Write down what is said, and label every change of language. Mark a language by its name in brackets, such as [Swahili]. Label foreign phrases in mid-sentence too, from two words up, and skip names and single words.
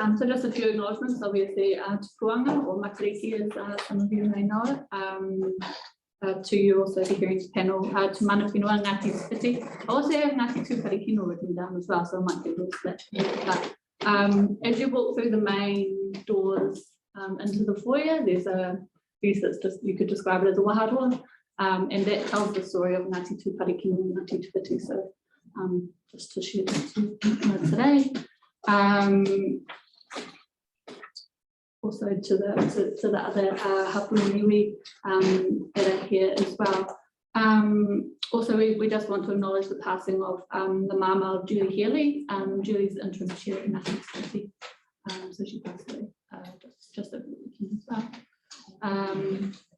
[English] So just a few acknowledgements, obviously, to Puanga, or Matariki, as some of you may know it. to you also, the hearings panel, to [Māori] mana whenua [English] Ngāti Spiti. I also have Ngāti Tūpari Kino written down as well, so I might get a little split. But as you walk through the main doors into the foyer, there's a piece that's just, you could describe it as a waharoa, and that tells the story of Ngāti Tūpari Kino and Ngāti Tūpiti. So just to share that today. Also to the other [Māori] hapu iwi [English] that are here as well. Also, we just want to acknowledge the passing of the mama of Julie Healy. Julie's the interim chair in Ngāti Spiti. So she passed away just over the weekend as well.